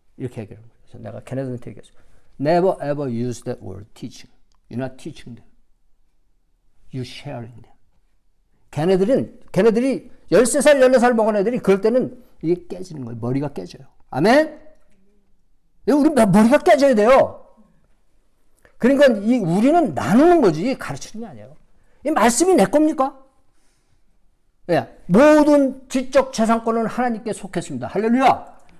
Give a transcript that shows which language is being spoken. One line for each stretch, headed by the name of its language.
Korean: 이렇게 얘기하는 거예요. 그래서 내가 걔네들한테 얘기했어요.
English: Never ever use that word teaching. You're not teaching them. You're sharing them.
Korean: 걔네들이 13살, 14살 먹은 애들이 그럴 때는 이게 깨지는 거예요. 머리가 깨져요. 아멘? 우리 머리가 깨져야 돼요. 그러니까 우리는 나누는 거지 가르치는 게 아니에요. 이 말씀이 내 겁니까? 네. 모든 지적 재산권은 하나님께 속했습니다. 할렐루야.